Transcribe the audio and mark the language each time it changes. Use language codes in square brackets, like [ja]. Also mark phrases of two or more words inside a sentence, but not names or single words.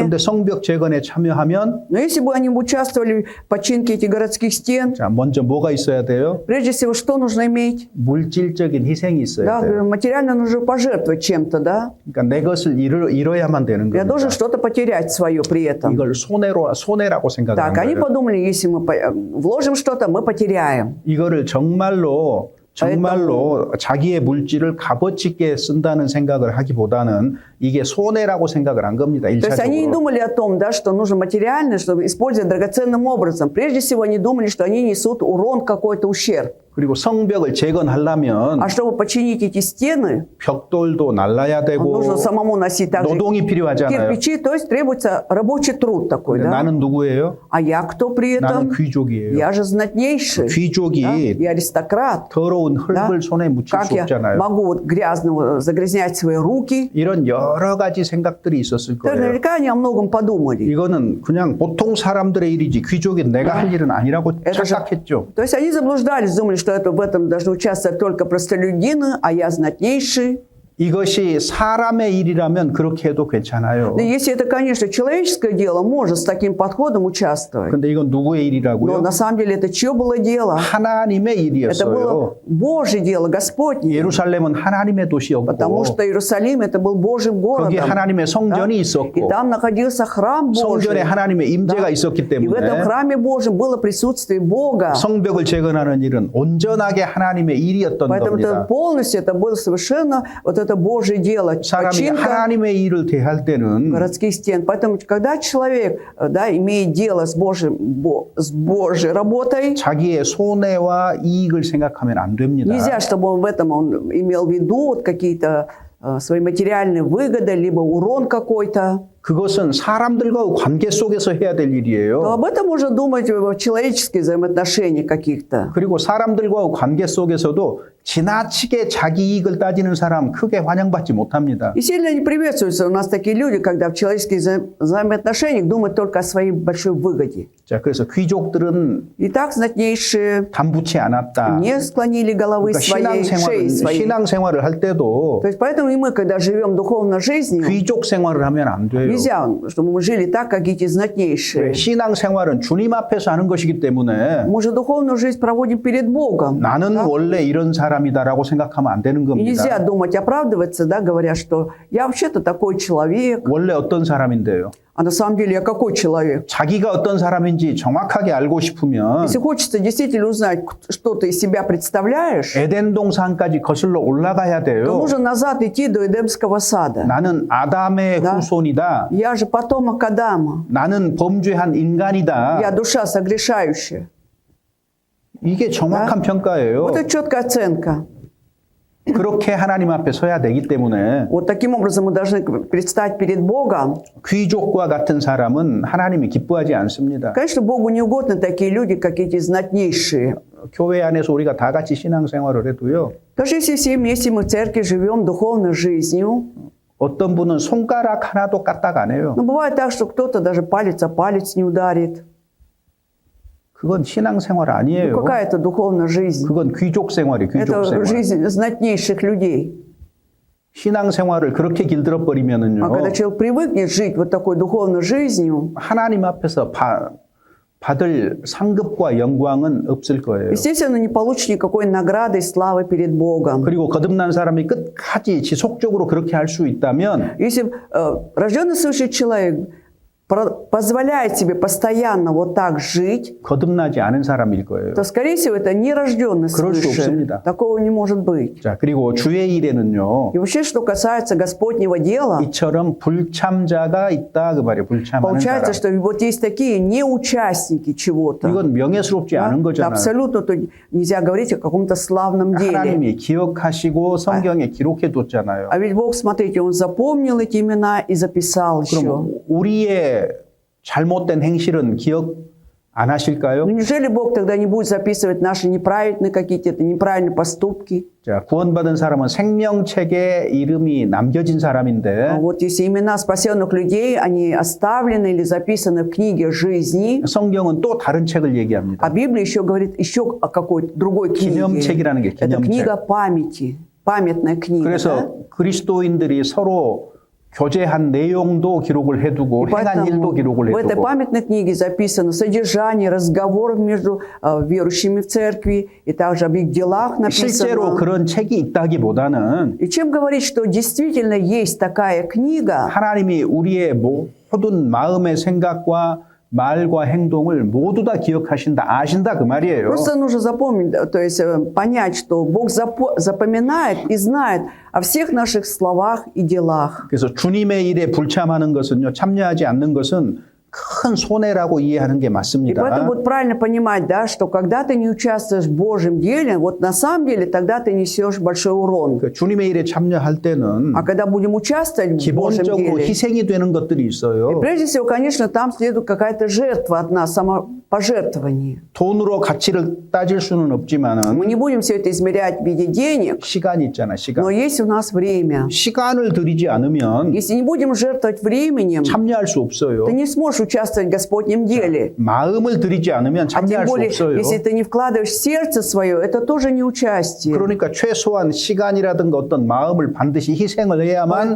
[ko] 근데 성벽 재건에 참여하면 [ru] Но если бы они участвовали в починке этих городских стен, [ko] 자, 먼저 뭐가 있어야 돼요? [ru] прежде всего, что нужно иметь? [ko] 물질적인 희생이 있어야 [ru] Да, [ko] 돼요. [ru] материально нужно пожертвовать чем-то, да. [ko] 그러니까 내 것을 잃어야만 되는 [ru] Я [ko] 겁니다. [ru] должен что-то потерять свое при этом. [ko] 이걸 손해라고 생각하는 [ru] Так, они [ko] 거예요. [ru] подумали, если мы вложим что-то, мы потеряем. [ko] 이거를 정말로 자기의 물질을 값어치 있게 쓴다는 생각을 하기보다는 이게 손해라고 생각을 한 겁니다. [ru] То есть они не [ko] 1차적으로. [ru] думали о том, да, что нужно материально, чтобы использовать драгоценным образом. Прежде всего, они думали, что они несут урон, какой-то ущерб. [ko] 그리고 성벽을 재건하려면 [ru] А чтобы починить эти стены, [ko] 벽돌도 날라야 되고 [ru] нужно самому носить также [ko] 노동이 필요하잖아요. [ru] кирпичи, то есть требуется рабочий труд такой, да? [ko] 나는 누구예요? [ru] А я кто при [ko] 나는 [ru] этом? [ko] 귀족이에요. [ru] Я же знатнейший, [ko] 귀족이 [ru] да? Я аристократ. [ko] 더러운 더러운 흙을 손에 묻힐 [ru] Как [ko] 수 [ru] я [ko] 없잖아요. [ru] могу вот грязного загрязнять свои руки? [ko] 이런 여러 가지 생각들이 있었을 거예요. [ru] Наверняка они о многом подумали. [ko] 이거는 그냥 보통 사람들의 일이지 귀족이 내가 할 일은 아니라고 [ru] Это же- [ko] 착각했죠. [ru] То есть они заблуждались, думали, что это, в этом должны участвовать только простолюдины, а я знатнейший. [ko] 이것이 사람의 일이라면 그렇게 해도 괜찮아요. [ru] Но если это, конечно, человеческое дело, можно с таким подходом участвовать. [ko] 근데 이건 누구의 [ru] Но [ko] 일이라고요? [ru] на самом деле это чье было дело? [ko] 하나님의 [ru] Это [ko] 일이었어요. [ru] было Божье дело, Господне. [ko] 예루살렘은 하나님의 [ru] Потому [ko] 도시였고 [ru] что Иерусалим это был Божьим [ko] 거기에 [ru] городом. [ko] 하나님의 성전이 [ru] И [ko] 있었고 [ru] там находился храм Божий. [ko] 성전에 하나님의 임재가 있었기 [ru] И в этом [ko] 때문에 [ru] храме Божьем было присутствие Бога. [ko] 성벽을 재건하는 일은 온전하게 하나님의 일이었던 [ru] Поэтому это [ko] 겁니다. [ru] полностью это было совершенно вот это Божье дело. [ko] 사람이 [ru] Починка [ko] 하나님의 일을 대할 때는 [ru] городских стен. Поэтому, когда человек имеет дело с Божьей работой, [ko] 자기의 손해와 이익을 생각하면 안 됩니다. [ru] нельзя, чтобы он в этом он имел в виду вот какие-то свои материальные выгоды, либо урон какой-то. [ko] 그것은 사람들과 관계 속에서 해야 될 [ru] То [ko] 일이에요. [ru] об этом можно думать в человеческих взаимоотношениях каких-то. [ko] 그리고 사람들과 관계 속에서도 지나치게 자기 이익을 따지는 사람 크게 환영받지 못합니다. [ru] И сильно не приветствуются у нас такие люди, когда в человеческих взаимоотношениях думают только о своей большой выгоде. [ko] 자, 그래서 귀족들은 [ru] Итак, знатнейшие [ko] 담붙지 않았다. [ru] не склонили головы [ko] 그러니까 [ru] своей, шеи своей. [ko] 신앙생활을 할 때도 [ru] То есть поэтому и мы, когда живем духовной жизнью, [ko] 귀족 생활을 하면 안 돼요. [ru] нельзя, чтобы мы жили так, как эти знатнейшие. [ko] 신앙생활은 주님 앞에서 하는 것이기 때문에 [ru] Мы же духовную жизнь проводим перед Богом. [ko] 나는 원래 이런 사람이다라고 생각하면 안 되는 [ru] И нельзя [ko] 겁니다. [ru] думать, оправдываться, да, говоря, что я вообще-то такой человек, [ko] 원래 어떤 사람인데요. [ru] а на самом деле я какой человек? [ko] 자기가 어떤 사람인지 정확하게 알고 싶으면 [ru] Если хочется действительно узнать, что ты из себя представляешь, [ko] 에덴 동산까지 거슬러 올라가야 [ru] то [ko] 돼요. [ru] нужно назад идти до Эдемского сада. [ko] 나는 아담의 [ru] Да. [ko] 후손이다. [ru] Я же потомок Адама. [ko] 나는 범죄한 인간이다. [ru] Я душа согрешающая. [ko] 이게 정확한 평가예요. [ru] Вот это четкая оценка. [ko] 그렇게 하나님 앞에 서야 되기 때문에 [ru] Вот таким образом мы должны предстать перед Богом. [ko] 귀족과 같은 사람은 하나님이 기뻐하지 않습니다. [ru] Конечно, Богу не угодны такие люди, как эти знатнейшие. [ko] 교회 안에서 우리가 다 같이 신앙생활을 해도요. [ru] Даже если все вместе мы в церкви живем духовной жизнью, [ko] 어떤 분은 손가락 하나도 까딱 안 해요. [ru] но бывает так, что кто-то даже палец о палец не ударит. [ko] 그건 신앙생활 아니에요. [ru] Какая это духовная жизнь? [ko] 그건 귀족생활이에요. [ru] Это [ko] 귀족생활. [ru] жизнь знатнейших людей. [ko] 신앙생활을 그렇게 길들여 버리면은요. [ru] А когда человек привыкнет жить вот такой духовной жизнью, [ko] 하나님 앞에서 받을 상급과 영광은 없을 거예요. [ru] естественно, не получит никакой награды и славы перед Богом. [ko] 그리고 거듭난 사람이 끝까지 지속적으로 그렇게 할 수 있다면 [ru] Если рожденный свыше человек позволяет себе постоянно вот так жить, [ko] 거듭나지 않은 사람일 거예요. [ru] то, скорее всего, это нерожденный [ko] 그럴 수 [ru] свыше. [ko] 없습니다. [ru] Такого не может быть. [ko] 자, 그리고 주의 일에는요. [ru] И вообще, что касается Господнего дела, [ko] 이처럼 불참자가 있다 그 말이에요. 불참하는 [ru] получается, [ko] 사람. [ru] что вот есть такие неучастники чего-то. [ko] 이건 명예스럽지 [ru] Да? [ko] 않은 거잖아요. [ru] Абсолютно то нельзя говорить о каком-то славном деле. [ko] 하나님이 기억하시고 성경에 기록해 뒀잖아요. [ru] А ведь Бог, смотрите, Он запомнил эти имена и записал еще. [ko] 그럼 우리의 잘못된 행실은 기억 안 하실까요? [ru] Ну, неужели Бог тогда не будет записывать наши неправильные какие-то неправильные поступки? [ko] 자, 구원받은 사람은 생명책에 이름이 남겨진 사람인데 [ru] Вот если имена спасенных людей, они оставлены или записаны в книге жизни, [ko] 성경은 또 다른 책을 얘기합니다. [ru] а Библия еще говорит еще о какой-то другой книге. [ko] 기념책이라는 게 [ru] Это [ko] 기념책. [ru] книга памяти, памятная книга. да? [ko] 그래서 그리스도인들이 서로 교제한 내용도 기록을 해두고 [ru] И [ko] 행한 일도 [ru] поэтому [ko] 기록을 [ru] в этой [ko] 해두고 [ru] памятной книге записано содержание разговоров между верующими в церкви, и также об их делах [ko] 실제로 [ru] написано. [ko] 그런 책이 있다기보다는 [ru] И чем говорить, что действительно есть такая книга, [ko] 하나님이 우리의 모든 마음의 생각과 말과 행동을 모두 다 기억하신다, 아신다 그 말이에요. [ru] просто нужно запомнить, то есть понять, что Бог запоминает и знает о всех наших словах и делах. [ko] 그래서 주님의 일에 불참하는 것은요, 참여하지 않는 것은 큰 손해라고 이해하는 게 [ru] И [ko] 맞습니다. [ru] поэтому вот правильно понимать, да, что когда ты не участвуешь в Божьем деле, вот на самом деле тогда ты несешь большой урон. [ko] 그 주님의 일에 참여할 때는 [ru] А когда будем участвовать в Божьем [ko] 기본적으로 [ru] деле, [ko] 희생이 되는 것들이 있어요. [ru] прежде всего, конечно, там следует какая-то жертва от нас, пожертвовании. [ko] 돈으로 가치를 따질 수는 없지만은 [ru] Мы не будем все это измерять в виде денег, [ko] 시간이 있잖아, [ru] но [ko] 시간. [ru] есть у нас время. [ko] 시간을 들이지 않으면 [ru] Если не будем жертвовать временем, [ko] 참여할 수 없어요. [ru] ты не сможешь участвовать в Господнем деле. [ko] 마음을 들이지 않으면 [ru] А тем [ko] 참여할 수 [ru] более, [ko] 없어요. [ru] если ты не вкладываешь сердце свое, это тоже не участие. [ko] 그러니까 최소한 시간이라든가 어떤 마음을 반드시 희생을 해야만